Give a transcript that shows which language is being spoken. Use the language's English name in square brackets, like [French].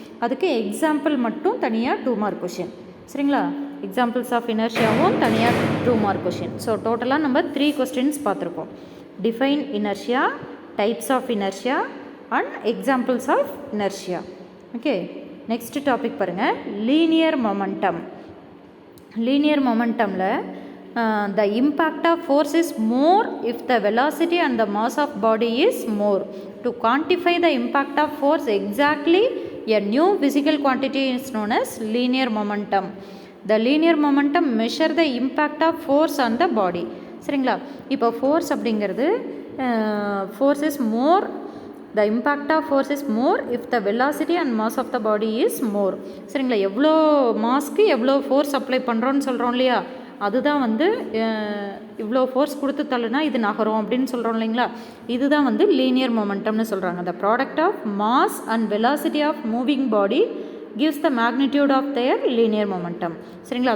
[Tamil] அதுக்கு எக்ஸாம்பிள் மட்டும் தனியாக 2 மார்க் கொஷின். சரிங்களா? எக்ஸாம்பிள்ஸ் ஆஃப் இனர்ஷியாவும் தனியாக 2 மார்க் கொஷின். ஸோ டோட்டலாக நம்ம 3 கொஸ்டின்ஸ் பார்த்துருக்கோம். [English] Define inertia, types of inertia and examples of inertia. Okay, next topic பாருங்கள், linear momentum. Linear மொமெண்டமில் the impact of force is more if the velocity and the mass of body is more. To quantify the impact of force exactly, a new physical quantity is known as linear momentum. The linear momentum measure the impact of force on the body. சரிங்களா? [Tamil] இப்போ force அப்படிங்கிறது [English] force is more, the impact of force is more if the velocity and mass of the body is more. [Tamil] சரிங்களா? எவ்வளோ mask எவ்வளோ force apply பண்ணுறோன்னு சொல்கிறோம் இல்லையா? அதுதான் வந்து இவ்வளோ ஃபோர்ஸ் கொடுத்து தள்ளுனா இது நகரும் அப்படின்னு சொல்கிறோம் இல்லைங்களா? இதுதான் வந்து லீனியர் மொமெண்டம்னு சொல்கிறாங்க. [English] The product of mass and velocity of moving body gives the magnitude of their linear momentum. சரிங்களா?